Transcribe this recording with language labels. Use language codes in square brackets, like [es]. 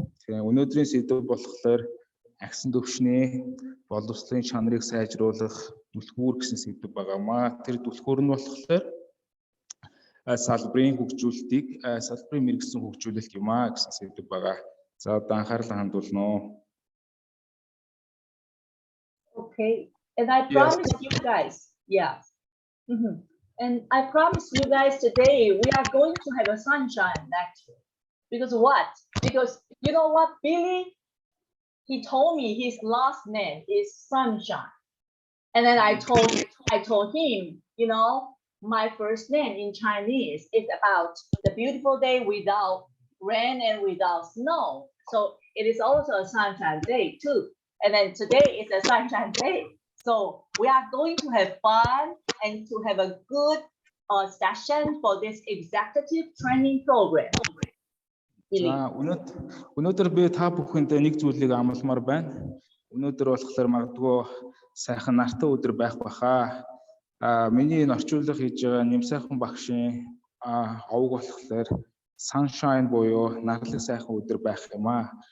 [mn] Тэгээд өнөөдрийн сэдв болохоор агсан төвшний боловсролын чанарыг сайжруулах түлхүүр гэсэн сэдв байгаамаа. Тэр түлхүүр нь болохоор салбарын хөгжүүлэлтийг салбарын мэргэжсэн хөгжүүлэлт юм аа гэсэн сэдв байгаа. За одоо анхаарлаа хандуулна уу. [en] Okay, and I promise you guys, yeah. And I promise you guys today we are going to have a sunshine lecture. Because what? Because you know what, Billy, he told me his last name is Sunshine. And then I told him, you know, my first name in Chinese is about the beautiful day without rain and without snow. So it is also a sunshine day too. And then today is a sunshine day. So we are going to have fun and to have a good session for this executive training program. [mn] Өнөөдөр би та бүхэнд нэг зүйлийг амлмаар байна. Өнөөдөр болохоор магадгүй сайхан нартай өдөр байх баха. Миний энэ орчуулга хийж байгаа нэмсайхан багшийн овог болохоор sunshine буюу нарлаг сайхан өдөр байх юм аа.